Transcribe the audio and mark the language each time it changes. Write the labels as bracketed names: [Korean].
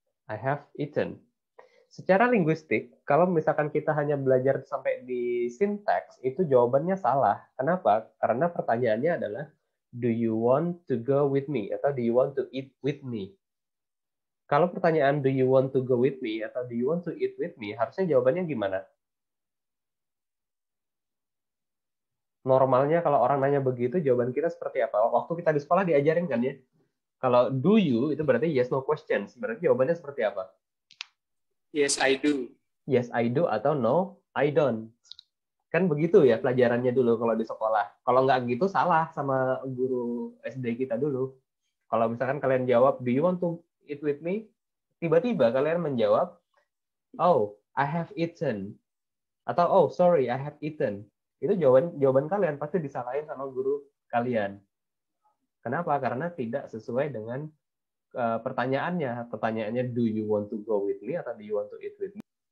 [English] I have eaten. [Indonesian] Secara linguistik, kalau misalkan kita hanya belajar sampai di sintaks, itu jawabannya salah. Kenapa? Karena pertanyaannya adalah, [English] do you want to go with me? Atau do you want to eat with me? [Indonesian] Kalau pertanyaan [English] do you want to go with me? Atau do you want to eat with me? [Indonesian] Harusnya jawabannya gimana? Normalnya kalau orang nanya begitu, jawaban kita seperti apa? Waktu kita di sekolah diajarin kan ya? Kalau do you, itu berarti yes, no questions. Berarti jawabannya seperti apa? [English] Yes, I do. Yes, I do atau no, I don't. [Indonesian] Kan begitu ya pelajarannya dulu kalau di sekolah. Kalau nggak gitu salah sama guru SD kita dulu. Kalau misalkan kalian jawab, [English] do you want to eat with me? [Indonesian] Tiba-tiba kalian menjawab, [English] oh, I have eaten. Atau, oh, sorry, I have eaten. [Indonesian] Itu jawaban kalian pasti disalahin sama guru kalian. Kenapa? Karena tidak sesuai dengan pertanyaannya. Pertanyaannya, [English] do you want to go with me? Atau do you want to eat with me?